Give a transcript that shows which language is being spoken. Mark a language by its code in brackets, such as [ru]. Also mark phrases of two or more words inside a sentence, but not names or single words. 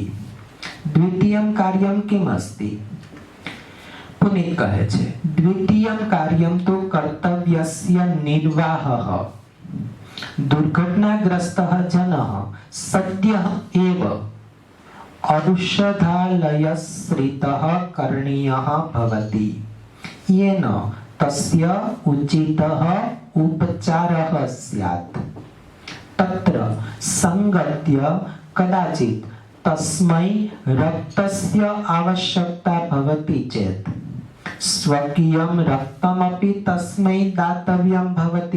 [sa] દ્વિતીયમ કાર્યમ કિમ અસ્તિ? પુનિત [gu] કહે છે, [sa] દ્વિતીયમ કાર્યમ તો કર્તવ્યસ્ય નિર્વાહઃ દુર્ઘટનાગ્રસ્તઃ જનઃ સદ્યઃ એવ ઔષધાલયશ્રિતઃ કरणीयः ભવતિ येन तस्य उचितः उपचारः स्यात्. तत्र संगत्य कदाचित् तस्मै रक्तस्य आवश्यकता भवति चेत् स्वकीयं रक्तमपि तस्मै दातव्यं भवति.